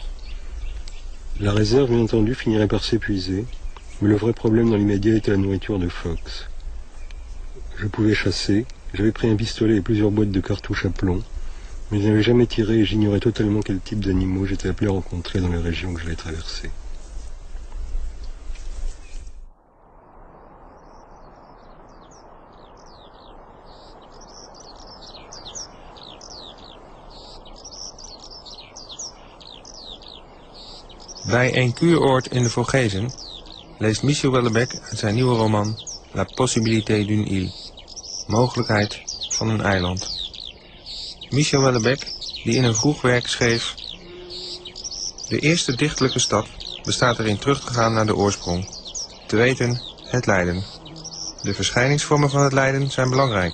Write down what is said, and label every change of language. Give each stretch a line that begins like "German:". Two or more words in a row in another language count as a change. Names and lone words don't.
French: La réserve, bien entendu, finirait par s'épuiser, mais le vrai problème dans l'immédiat était la nourriture de Fox. Je pouvais chasser, j'avais pris un pistolet et plusieurs boîtes de cartouches à plomb, mais je n'avais jamais tiré et j'ignorais totalement quel type d'animaux j'étais appelé à rencontrer dans les régions que j'allais traverser.
Dutch: Bij een kuuroord in de Vogezen leest Michel Houellebecq uit zijn nieuwe roman La possibilité d'une île, mogelijkheid van een eiland. Michel Houellebecq, die in een vroeg werk schreef: de eerste dichterlijke stap bestaat erin terug te gaan naar de oorsprong, te weten het lijden. De verschijningsvormen van het lijden zijn belangrijk.